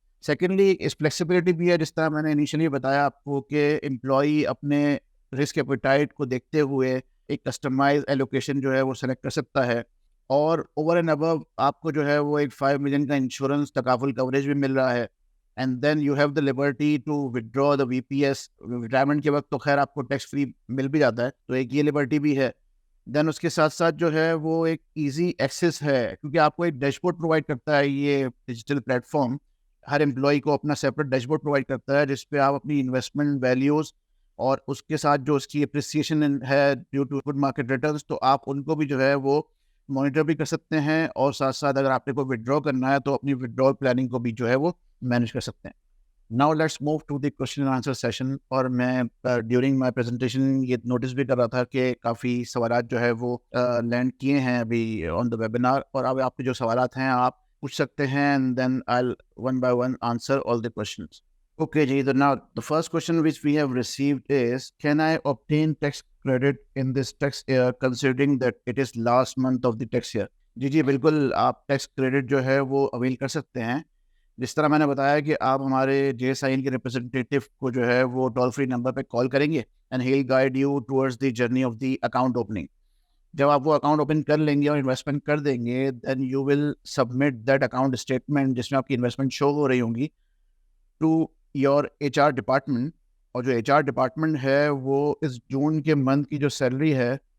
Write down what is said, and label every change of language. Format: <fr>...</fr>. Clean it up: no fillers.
<ur>Secondly اس flexibility بھی ہے, جس طرح میں نے انیشلی بتایا آپ کو کہ امپلائی اپنے رسک ایپیٹائٹ کو دیکھتے ہوئے ایک کسٹمائز ایلوکیشن جو ہے وہ سلیکٹ کر سکتا ہے, اور اوور اینڈ ابو آپ کو جو ہے وہ ایک 5 ملین کا انشورنس تکافل کوریج بھی مل رہا ہے.</ur> <en>And then you have the liberty to withdraw the VPS.</en> <ur>Retirement کے وقت تو خیر آپ کو ٹیکس فری مل بھی جاتا ہے, تو ایک یہ لبرٹی بھی ہے. دین اس کے ساتھ ساتھ جو ہے وہ ایک ایزی ایکسیس ہے, کیونکہ آپ کو ایک ڈیش بورڈ پرووائڈ کرتا ہے یہ ڈیجیٹل پلیٹ فارم, ہر امپلائی کو اپنا سیپریٹ ڈیش بورڈ پرووائڈ کرتا ہے جس پہ آپ اپنی انویسٹمنٹ ویلیوز اور اس کے ساتھ جو اس کی اپریسیشن ہے</ur> <en>due to good market returns,</en> <ur>تو آپ ان کو بھی جو ہے وہ مانیٹر بھی کر سکتے ہیں, اور ساتھ ساتھ اگر آپ نے کوئی ودرا کرنا ہے تو اپنی ودرا پلاننگ کو بھی جو ہے وہ مینیج کر سکتے ہیں.</ur> <en>Now let's move to the question and answer session.</en> <ur>اور میں</ur> <en>during my presentation</en> <ur>یہ نوٹس بھی کر رہا تھا کہ کافی سوالات جو ہے وہ لینڈ کیے ہیں ابھی</ur> <en>on the webinar,</en> <ur>اور اب آپ کے جو سوالات ہیں آپ پوچھ سکتے ہیں,</ur> <en>And then I one by one answer all the questions. Okay, Ji. Now, the first question which we have received is, can I obtain tax credit in this tax year considering that it is last month of the tax year?</en> <ur>جی بالکل, آپ tax credit جو ہے وہ oil کر سکتے ہیں. جس طرح میں نے بتایا کہ آپ ہمارے JSIN کے ریپرزنٹیٹیو کو جو ہے وہ ٹول فری نمبر پہ کال کریں گے,</ur> <en>And he will guide you towards the journey of the account opening.</en> <ur>جب آپ وہ اکاؤنٹ اوپن کر لیں گے اور انویسٹمنٹ کر دیں گے,</ur> <en>then you will submit that account statement</en> <ur>جس میں آپ کی انویسٹمنٹ شو ہو رہی ہوں گی</ur> <en>To your HR department.</en> <ur>اور جو HR ڈپارٹمنٹ ہے وہ اس جون کے منتھ کی جو سیلری ہے</ur>